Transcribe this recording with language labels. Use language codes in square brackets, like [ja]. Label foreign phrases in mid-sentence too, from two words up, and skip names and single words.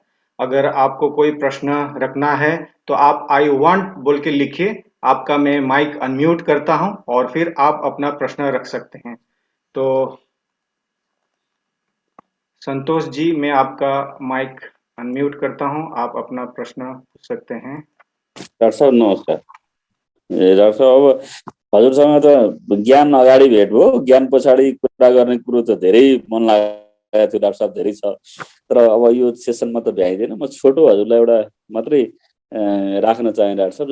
[hi] अगर आपको कोई प्रश्न रखना है तो आप [en] I want [hi] बोल के लिखिए, आपका मैं माइक अनम्यूट करता हूं और फिर आप अपना प्रश्न रख सकते हैं। तो संतोष जी, मैं आपका माइक अनम्यूट करता हूं, आप अपना प्रश्न पूछ सकते हैं। [ne] डाक्टर साहब नमस्कार। डाक्टर साहब, अब हजुरसँग त ज्ञान अगाडि भेट भयो, ज्ञान पछाडि कुरा गर्ने कुरो त धेरै मन लागेको थियो डाक्टर साहब, धेरै छ। तर अब यो सेसनमा त भ्याइँदैन। म छोटो हजुरलाई एउटा मात्रै राख्न चाहे डाक्टर साहब।